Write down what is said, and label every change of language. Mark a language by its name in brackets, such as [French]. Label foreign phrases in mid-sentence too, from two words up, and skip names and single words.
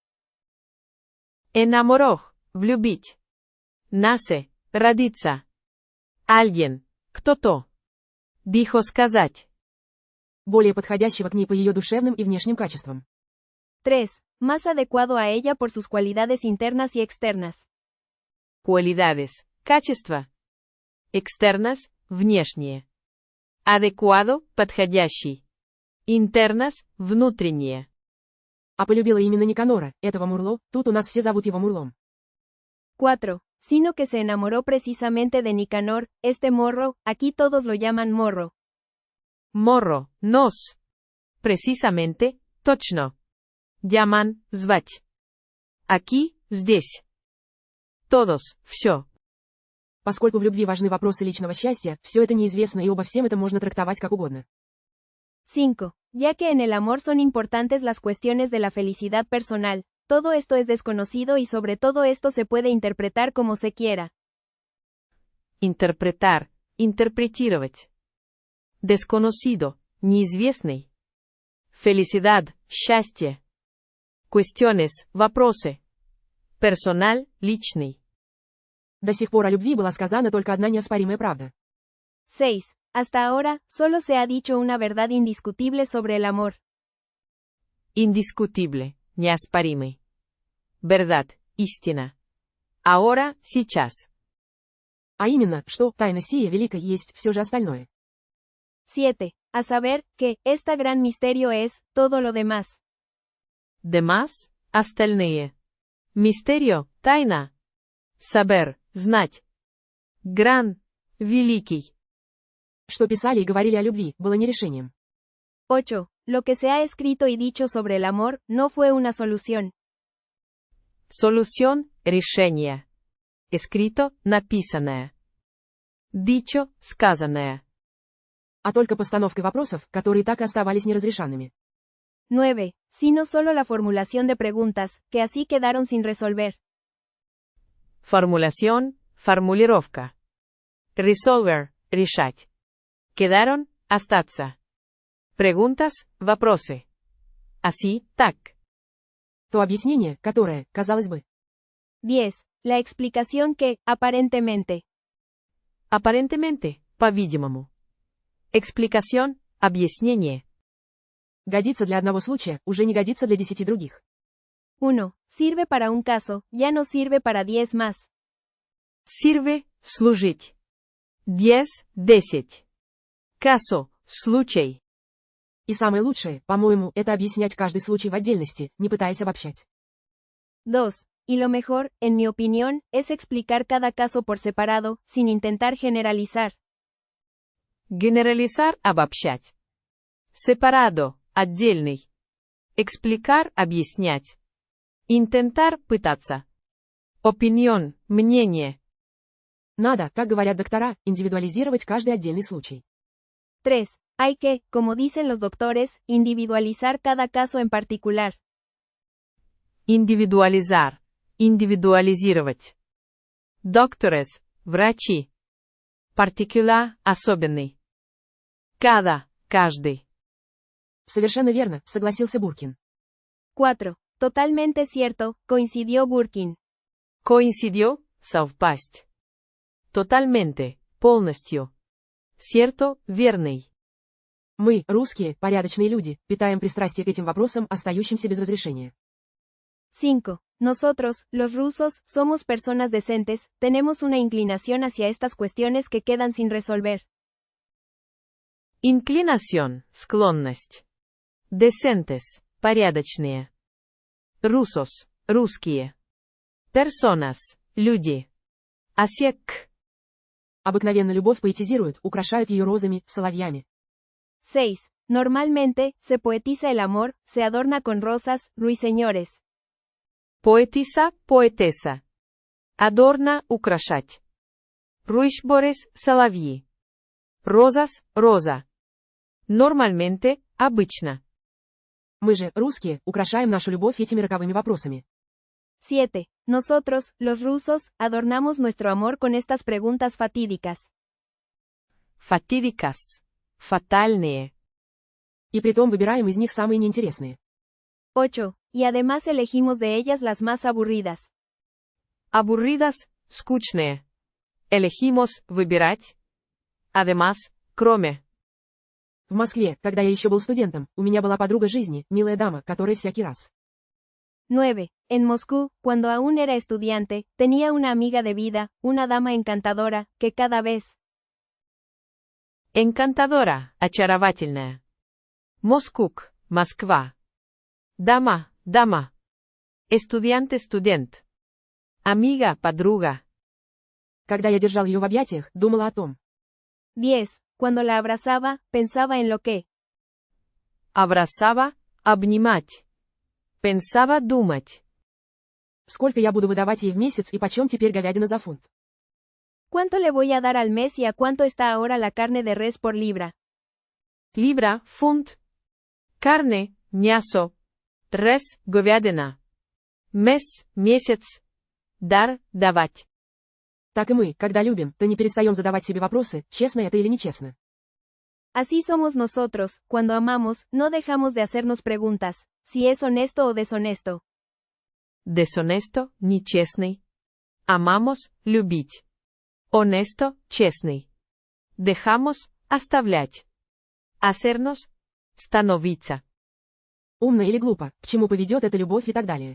[Russian] Enamorох. Влюбить. Насе. Родиться. Alguien. Кто-то. Dijo сказать. Более подходящего к ней по ее душевным и внешним качествам. 3. [Spanish] Más adecuado a ella por sus cualidades internas y externas. Cualidades. [Russian] Качества. Externas. Внешние. [Spanish] Adecuado. Подходящий. Internas. [Russian] Внутренние. А полюбила именно Никанора, этого Мурло, тут у нас все зовут его Мурлом. 4. [Spanish] Sino que se enamoró precisamente de Nicanor, este morro, aquí todos lo llaman morro. Morro. Nos. Precisamente. Точно. Llaman. [Russian] Звать. Aquí. Здесь. Todos. Все. Поскольку в любви важны вопросы личного счастья, все это неизвестно и обо всем это можно трактовать как угодно. 5. [Spanish] Ya que en el amor son importantes las cuestiones de la felicidad personal, todo esto es desconocido y sobre todo esto se puede interpretar como se quiera. Interpretar. [Russian] интерпретировать. Desconocido, неизвестный. Felicidad, счастье. Cuestiones, вопросы. Personal, личный. До сих пор о любви была сказана только одна неоспоримая правда. 6. [Spanish] Hasta ahora, solo se ha dicho una verdad indiscutible sobre el amor. Indiscutible, неоспоримый. Verdad, истина. Ahora, [Russian] сейчас. А именно, что тайна сия велика есть все же остальное. 7. [Spanish] A saber, que, esta gran misterio es, todo lo demás. Demás, [Russian] остальные. Misterio, тайна. Saber, знать. Gran, великий. Что писали и говорили о любви, было не решением. 8. [Spanish] Lo que se ha escrito y dicho sobre el amor, no fue una solución. Solución, [Russian] решение. Escrito, написанное. Dicho, сказанное. А только постановкой вопросов, которые так и оставались неразрешенными. 9. [Spanish] Sino solo la formulación de preguntas, que así quedaron sin resolver. Formulación, [Russian] формулировка. Resolver, решать. Quedaron, остаться. Preguntas, вопросы. Así, так. То объяснение, которое, казалось бы. 10. [Spanish] La explicación que, aparentemente. Aparentemente, [Russian] по-видимому. Explicación, объяснение. Годится для одного случая, уже не годится для 10 других. 1. [Spanish] Sirve para un caso, ya no sirve para 10 más. Sirve, [Russian] служить. 10, 10. Caso, случай. И самое лучшее, по-моему, это объяснять каждый случай в отдельности, не пытаясь обобщать. 2. [Spanish] Y lo mejor, en mi opinión, es explicar cada caso por separado, sin intentar generalizar. Generalizar, [Russian] обобщать. Separado, отдельный. Explicar, объяснять. Intentar, пытаться. Opinión, мнение. Надо, как говорят доктора, индивидуализировать каждый отдельный случай. 3. [Spanish] Hay que, como dicen los doctores, individualizar cada caso en particular. [Russian] Индивидуализар, индивидуализировать. Doctores, врачи. Particular, особенный. Cada, каждый. Совершенно верно, согласился Буркин. 4. [Spanish] Totalmente cierto, coincidió Burkin. Coincidió, [Russian] совпасть. Totalmente, полностью. Cierto, верный. Мы, русские, порядочные люди, питаем пристрастие к этим вопросам, остающимся без разрешения. 5. [Spanish] Nosotros, los rusos, somos personas decentes, tenemos una inclinación hacia estas cuestiones que quedan sin resolver. Inclinación, [Russian] склонность. Decentes, порядочные. Rusos, русские. Personas, люди. Hacia к. Обыкновенно любовь поэтизируют, украшают ее розами, соловьями. 6. [Spanish] Normalmente, se poetiza el amor, se adorna con rosas, ruiseñores. Poetisa, [Russian] поэтесса. Adorna, украшать. Ruișbores, соловьи. Розas, роза. Normalmente, обычно. Мы же, русские, украшаем нашу любовь этими роковыми вопросами. 7. [Spanish] Nosotros, los rusos, adornamos nuestro amor con estas preguntas fatídicas. Fatídicas. Фатальные. [Russian] И притом выбираем из них самые неинтересные. 8. [Spanish] Y además elegimos de ellas las más aburridas. Aburridas, [Russian] скучные. Elegimos, выбирать. Además, кроме. В Москве, когда я еще был студентом, у меня была подруга жизни, милая дама, которая всякий раз. 9. [Spanish] En Moscú, cuando aún era estudiante, tenía una amiga de vida, una dama encantadora, que cada vez. Encantadora, [Russian] очаровательная. Москук, Москва. [Spanish] Dama, dama. Estudiante, студент. Amiga, [Russian] подруга. Когда я держал ее в объятиях, думала о том. 10. [Spanish] Cuando la abrazaba, pensaba en lo que. Abrazaba, [Russian] обнимать. Pensaba, думать. Сколько я буду выдавать ей в месяц и почем теперь говядина за фунт? [Spanish] ¿Cuánto le voy a dar al mes y a cuánto está ahora la carne de res por libra? Libra, фунт. Carne, [Russian] мясо. Res, говядина. Mes, месяц. Дар, давать. Так и мы, когда любим, то не перестаем задавать себе вопросы, честно это или нечестно. [Spanish] Así somos nosotros, cuando amamos, no dejamos de hacernos preguntas, si es honesto o deshonesto. Десонесто, нечестный. Amamos, любить. Honesto, честный. Dejamos, оставлять. Hacernos, становиться. [Russian] Умно или глупо, к чему поведет эта любовь и так далее.